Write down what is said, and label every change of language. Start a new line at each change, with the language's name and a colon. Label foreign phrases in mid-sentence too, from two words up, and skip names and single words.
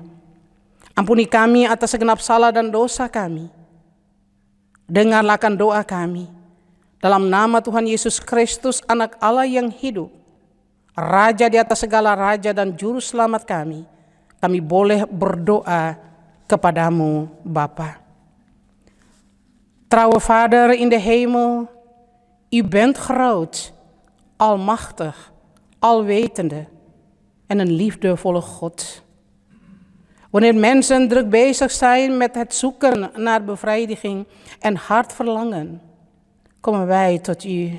Indonesian: Ampuni kami atas segenap salah dan dosa kami. Dengarlah doa kami. Dalam nama Tuhan Yesus Kristus, Anak Allah yang hidup, Raja di atas segala raja dan Juru Selamat kami boleh berdoa kepadamu, Bapa.
Dutch: Trouwe Vader in de hemel, U bent groot, almachtig, alwetende en een liefdevolle God. Wanneer mensen druk bezig zijn met het zoeken naar bevrijding en hard verlangen, komen wij tot U.